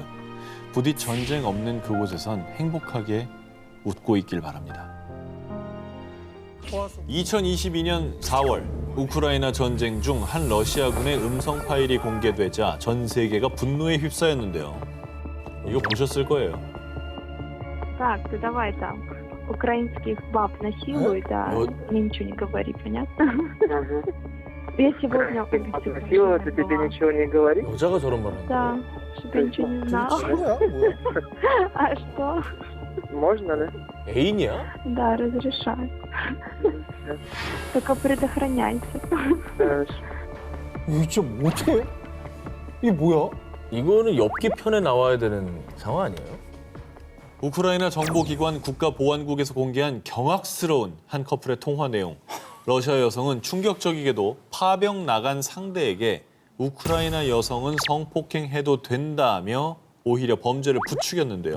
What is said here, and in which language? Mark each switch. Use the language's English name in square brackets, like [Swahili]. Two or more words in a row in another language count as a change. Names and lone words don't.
[Korean] 부디 전쟁 없는 그곳에선 행복하게 웃고 있길 바랍니다. 2022년 4월 우크라이나 전쟁 중 한 러시아군의 음성 파일이 공개되자 전 세계가 분노에 휩싸였는데요. 이거 보셨을 거예요. [Russian] Так, ты давай там украинских баб насилуй, да. Вот. Мне ничего не говори, понятно? Я сегодня Красиво, ты тебе ничего не говорит? [Korean] 여자가 저런 말 [Russian] Да, [Korean] 한다. [Russian] что-то ничего не знала. [Korean] 뭐야, 뭐야? [Russian] А что? Можно, да? [Korean] 애인이야? [Russian] Да, разрешаю. Только предохраняйся. Хорошо. [Korean] 이거 진짜 어떻게? 이게 뭐야? 이거는 엽기 편에 나와야 되는 상황 아니에요? 우크라이나 정보기관 국가보안국에서 공개한 경악스러운 한 커플의 통화 내용. 러시아 여성은 충격적이게도 파병 나간 상대에게 우크라이나 여성은 성폭행해도 된다며 오히려 범죄를 부추겼는데요.